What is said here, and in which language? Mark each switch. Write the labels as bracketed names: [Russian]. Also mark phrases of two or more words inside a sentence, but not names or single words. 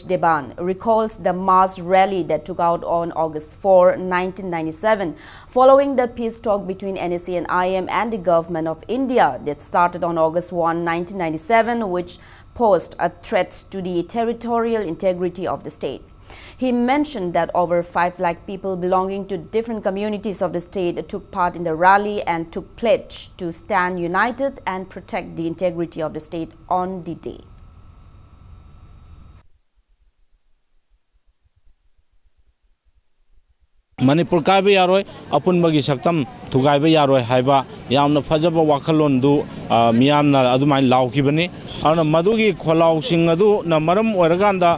[English] Deban, recalls the mass rally that took out on August 4, 1997, following the peace talk between NAC&IM and the Government of India that started on August 1, 1997, which posed a threat to the territorial integrity of the state. He mentioned that over 5 lakh people belonging to different communities of the state took part in the rally and took pledge to stand united and protect the integrity of the state on the day. [Manipuri] Manipur kaiba yaroi apunbagi saktam thugaiba yaroi haiba yamna phajaba wakhalondu miyamna adumai laukibani ana madugi kholau sing adu na maram oiraganda